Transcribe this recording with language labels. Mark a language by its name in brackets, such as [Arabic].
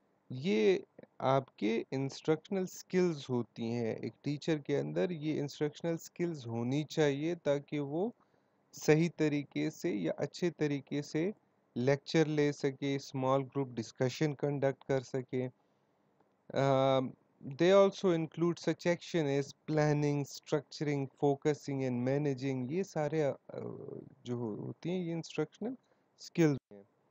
[Urdu] یہ آپ کے انسٹرکشنل سکلز ہوتی ہیں. ایک ٹیچر کے اندر یہ انسٹرکشنل سکلز ہونی چاہیے تاکہ وہ صحیح طریقے سے یا اچھے طریقے سے لیکچر لے سکے, اسمال گروپ ڈسکشن کنڈکٹ کر سکے. [English] They also include such action as planning, structuring, focusing and managing. [Urdu] یہ سارے جو ہوتی ہیں یہ انسٹرکشنل اسکلز ہیں.